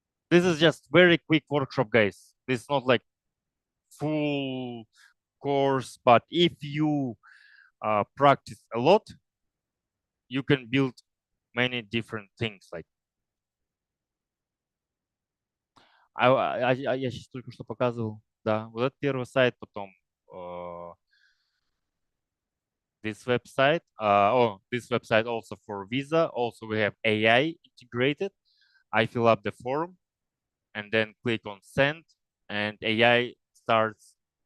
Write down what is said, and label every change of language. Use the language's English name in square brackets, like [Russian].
[English] This is just very quick workshop, guys. This is not like full course, but if you practice a lot, you can build many different things. [Russian] Like я сейчас только что показывал, да, вот этот первый сайт, потом [English] this website. This website also for Visa. Also, we have AI integrated. I fill up the form and then click on send, and AI starts.